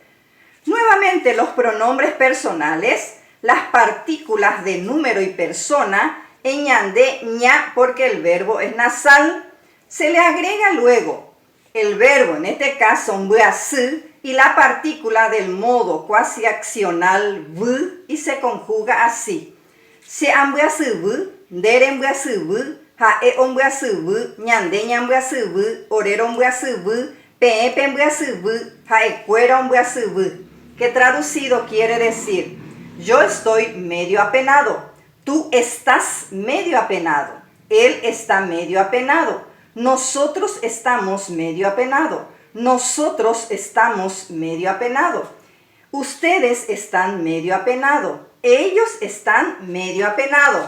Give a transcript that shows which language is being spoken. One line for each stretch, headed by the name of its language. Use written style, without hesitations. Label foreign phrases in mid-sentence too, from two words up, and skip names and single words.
Spanish: Nuevamente los pronombres personales, las partículas de número y persona,
Guarani: ñande, ña,
Spanish: porque el verbo es nasal. Se le agrega luego el verbo, en este caso buasy, y la partícula del modo cuasi accional v, y se conjuga así:
Guarani: se ambuasy v, dere buasy v, jae buasy v, ñande buasy v, orero buasy v, pepe buasy v, jaecuera buasy v.
Spanish: Que traducido quiere decir: yo estoy medio apenado, tú estás medio apenado, él está medio apenado, nosotros estamos medio apenado, nosotros estamos medio apenado, ustedes están medio apenado, ellos están medio apenado.